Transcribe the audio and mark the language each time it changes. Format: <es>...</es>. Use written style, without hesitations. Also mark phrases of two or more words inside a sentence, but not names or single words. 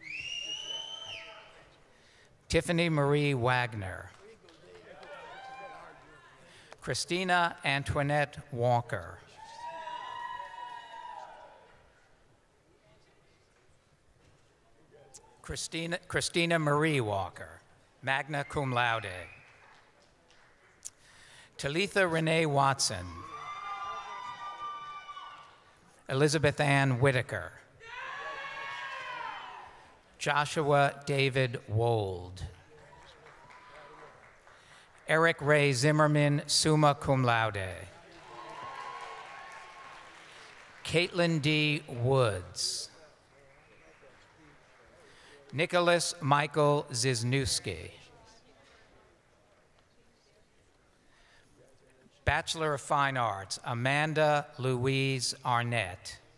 <en>Tiffany Marie Wagner. Christina Antoinette Walker. Christina Marie Walker,</en> <la>magna cum laude.</la> <en>Talitha Renee Watson. Elizabeth Ann Whitaker. Joshua David Wold. Eric Ray Zimmerman,</en> <la>summa cum laude.</la> <en>Caitlin D. Woods. Nicholas Michael Zizniewski. Bachelor of Fine Arts, Amanda Louise Arnett.</en>